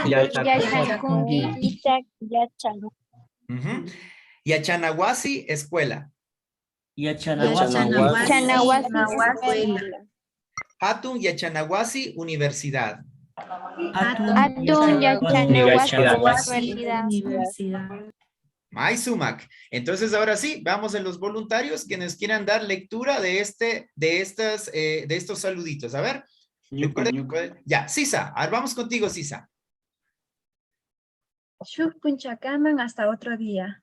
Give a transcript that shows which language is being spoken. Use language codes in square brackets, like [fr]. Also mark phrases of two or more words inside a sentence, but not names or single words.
[qu] Yachajungi. Ujú. Yachanahuasi, escuela. Yachanahuasi. Hatun Yachanahuasi, universidad. Atún Yachanahuasi [es] Universidad. Universidad. [qu] Sumac. [es] Entonces, ahora sí, vamos a los voluntarios que nos quieran dar lectura de estos saluditos. A ver. Ya, Sisa. A ver, vamos contigo, Sisa. [qu] Shuk Punchakaman [es] hasta otro día.